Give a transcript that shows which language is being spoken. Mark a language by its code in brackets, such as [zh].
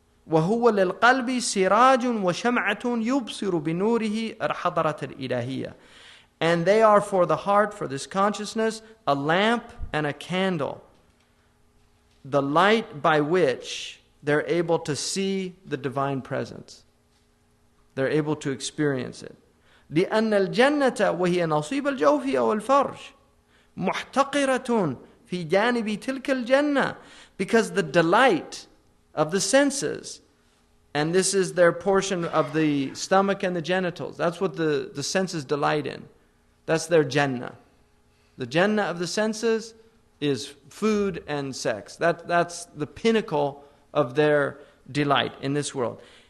[ar] وَهُوَ لِلْقَلْبِ سِرَاجٌ وَشَمْعَةٌ يُبْصِرُ بِنُورِهِ الْحَضَرَةَ الْإِلَهِيَّةِ. [en] And they are for the heart, for this consciousness, a lamp and a candle. The light by which they're able to see the divine presence. They're able to experience it. [ar] لأن الجنة وهي نصيب الجوف والفرج محتقرة في جانب تلك الجنة. [en] Because the delight of the senses, and this is their portion of the stomach and the genitals, that's what the senses delight in. That's their Jannah. The Jannah of the senses is food and sex. That's the pinnacle of their delight in this world.